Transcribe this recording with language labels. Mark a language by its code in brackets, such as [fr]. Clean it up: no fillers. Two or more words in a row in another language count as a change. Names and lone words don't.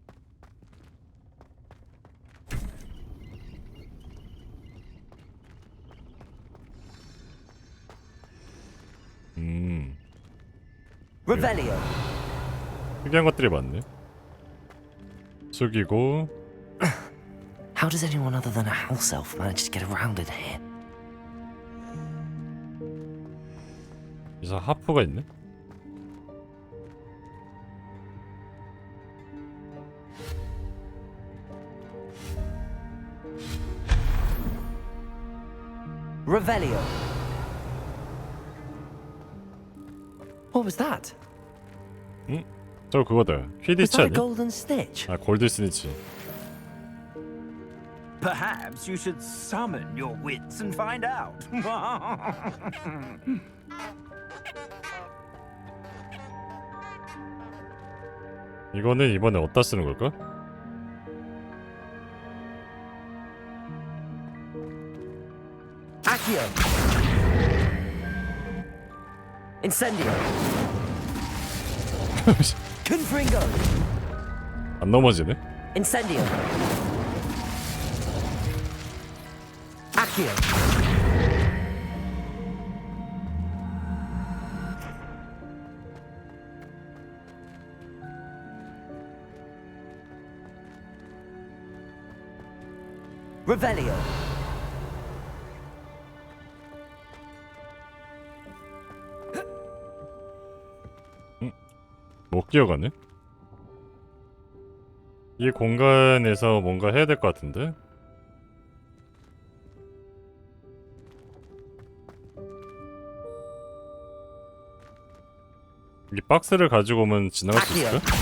[en] Revelio. [ko] 특이한 것들이 많네. 숙이고 [en] How does anyone other than a house elf manage to get around in here? [ko] 여기서 하프가 있네? [en] Revelio. What was that? [ko] 응? 저 그거다. [en] Was [ko] 퀴디치 [en] that a [ko] 아니야? [en] golden snitch? [ko] 아 [en] gold snitch. Perhaps you should summon your wits and find out. [ko] 이거는 이번에 어디다 쓰는 걸까? [en] Accio. Incendio. Confringo. [ko] 안 넘어지네? [en] Incendio. Accio. Revelio. [ko] 못 기어가네? 이 공간에서 뭔가 해야 될 것 같은데? 이 박스를 가지고 오면 지나갈 수 있을까?